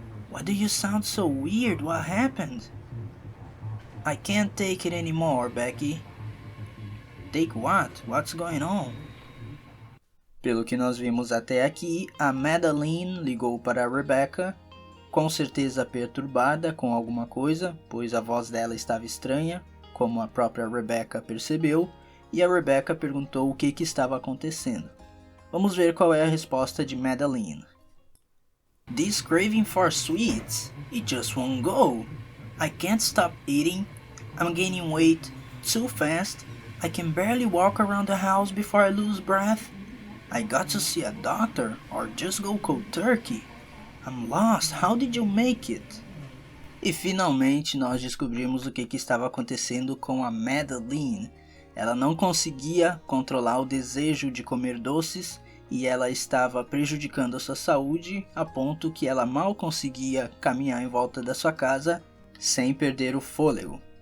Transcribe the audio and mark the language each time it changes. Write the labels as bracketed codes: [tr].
[en] Why do you sound so weird? What happened? I can't take it anymore, Becky. Take what? What's going on? [pt] Pelo que nós vimos até aqui, a Madeline ligou para a Rebecca, com certeza perturbada com alguma coisa, pois a voz dela estava estranha, como a própria Rebecca percebeu, e a Rebecca perguntou o que estava acontecendo. Vamos ver qual é a resposta de Madeline. [en] This craving for sweets, it just won't go. I can't stop eating. I'm gaining weight too fast. I can barely walk around the house before I lose breath. I got to see a doctor or just go cold turkey. I'm lost. How did you make it? [pt] E finalmente nós descobrimos o que estava acontecendo com a Madeline. Ela não conseguia controlar o desejo de comer doces e ela estava prejudicando a sua saúde a ponto que ela mal conseguia caminhar em volta da sua casa sem perder o fôlego.